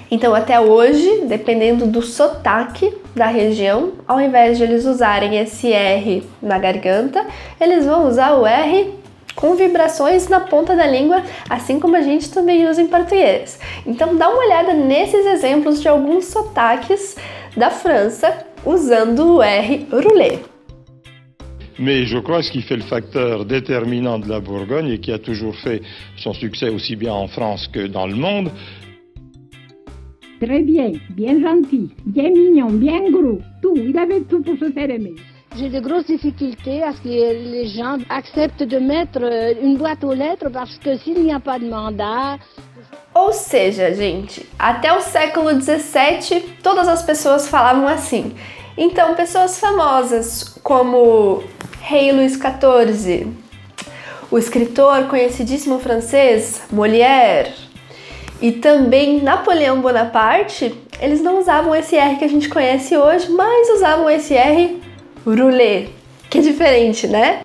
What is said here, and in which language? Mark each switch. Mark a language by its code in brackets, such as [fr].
[pt] Então até hoje, dependendo do sotaque da região, ao invés de eles usarem esse R na garganta, eles vão usar o R com vibrações na ponta da língua, assim como a gente também usa em português. Então dá uma olhada nesses exemplos de alguns sotaques da França usando o R roulé. [fr] Mais je crois que ce qui fait le facteur déterminant de la Bourgogne et qui a toujours fait son succès aussi bien en France que dans le monde. Très bien, bien gentil, bien mignon, bien gros, tout, il avait tout pour se faire aimer. J'ai de grosses difficultés à ce que les gens acceptent de mettre une boîte aux lettres parce que s'il n'y a pas de mandat... [pt] Ou seja, gente, até o século XVII todas as pessoas falavam assim. Então, pessoas famosas como Rei Luís XIV, o escritor conhecidíssimo francês Molière e também Napoleão Bonaparte, eles não usavam esse R que a gente conhece hoje, mas usavam esse R roulé, que é diferente, né?